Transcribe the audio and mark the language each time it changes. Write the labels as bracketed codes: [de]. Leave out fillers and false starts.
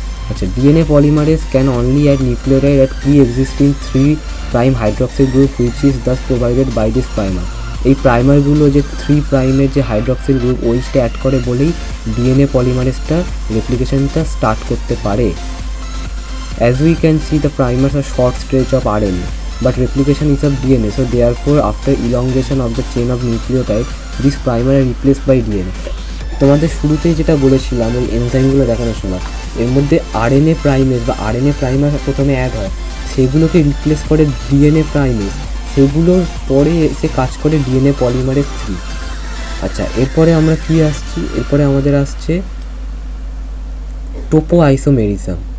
[en] আচ্ছা, DNA polymerase can only add nucleotide at pre-existing 3' hydroxyl group which is thus provided by this primer. [bn] এই প্রাইমারগুলো যে 3' যে hydroxyl group ওইটা add করে বলেই ডিএনএ পলিমারেজটা রেপ্লিকেশনটা স্টার্ট করতে পারে। [en] As we can see, the primers are short stretch of RNA, but replication is of DNA, so therefore after elongation of the chain of nucleotide, this primer are replaced by DNA. [bn] তোমাদের শুরুতেই যেটা বলেছিলাম ওই এনজাইমগুলো দেখানোর সময়, এর মধ্যে RNA primase বা আরএনএ প্রাইমার প্রথমে অ্যাড হয়, সেগুলোকে রিপ্লেস করে ডিএনএ প্রাইমেস, সেগুলোর পরে এসে কাজ করে ডিএনএ পলিমারেজ 3। আচ্ছা, এরপরে আমরা কি আসছি, এরপরে আমাদের আসছে টোপো আইসোমেরিজম।